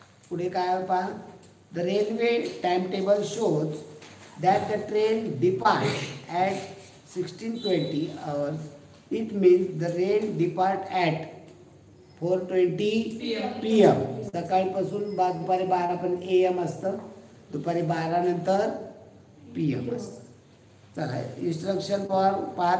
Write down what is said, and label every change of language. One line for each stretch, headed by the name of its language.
Marathi: पुढे काय पहा.
English: The railway time table shows that the train depart at 16:20 hours. It means the train depart at 4:20 PM.
Marathi: सकाळपासून दुपारी 12 पर्यंत AM असतं. दुपारी 12 नंतर PM असतं. चला इन्स्ट्रक्शन फॉर पहा.